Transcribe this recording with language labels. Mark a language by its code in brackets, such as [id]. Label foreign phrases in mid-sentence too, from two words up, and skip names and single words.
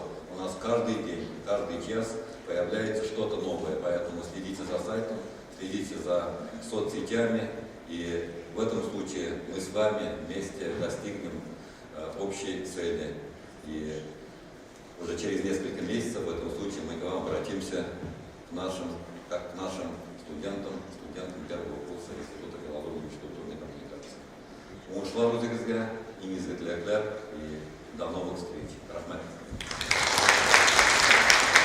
[ru] У нас каждый день, каждый час появляется что-то новое, поэтому следите за сайтом, следите за соцсетями, и в этом случае мы с вами вместе достигнем общей цели. И уже через несколько месяцев в этом случае мы к вам обратимся к нашим студентам первого курса Института филологии и культурной коммуникации. [tt] Уңышлар үзегезгә, иң изге теләкләр [ru] и до новых встреч. [tt] Рахмәт.